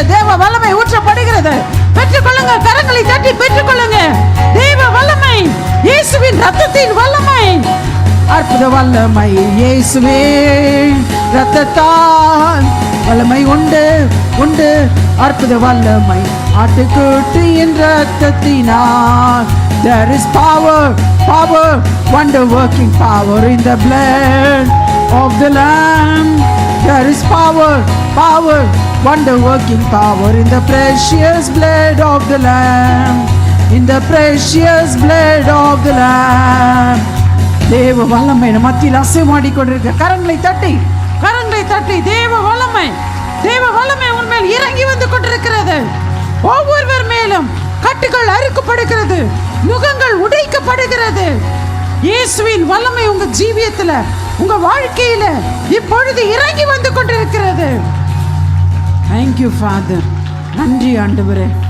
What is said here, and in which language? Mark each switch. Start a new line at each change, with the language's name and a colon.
Tamil: தேவ வல்லமை ஊற்றப்படுகிறது. பெற்றுக்கொள்ளுங்க, கரங்களை தட்டி பெற்றுக்கொள்ளுங்க. தேவ வல்லமை, இயேசுவின் இரத்தத்தின் வல்லமை, அற்புத வல்லமை இயேசுவே, இரத்தத்தால் வல்லமை உண்டு உண்டு அற்புத வல்லமை. ஆட்டுக்குட்டியின் இரத்தத்தினால்
English: there is power, power, wonder working power in the blood of the Lamb. There is power, power, wonder working power in the precious blood of the Lamb, in the precious blood of the Lamb.
Tamil: தேவ வல்லமை மத்தியில் அசைமாடி கொண்டிருக்க கரங்களை தட்டி தேவ வல்லமை, தேவ வல்லமை உன்மேல் இறங்கி வந்து கொண்டிருக்கிறது. ஒவ்வொருவர் மேலும் கட்டுகள் அறுக்கப்படுகிறது, நுகங்கள் உடைக்கப்படுகிறது. இயேசுவின் வல்லமை உங்க ஜீவியத்துல, உங்க வாழ்க்கையில இப்பொழுது இறங்கி வந்து கொண்டிருக்கிறது.
English: Thank you Father.
Tamil: நன்றி ஆண்டவரே.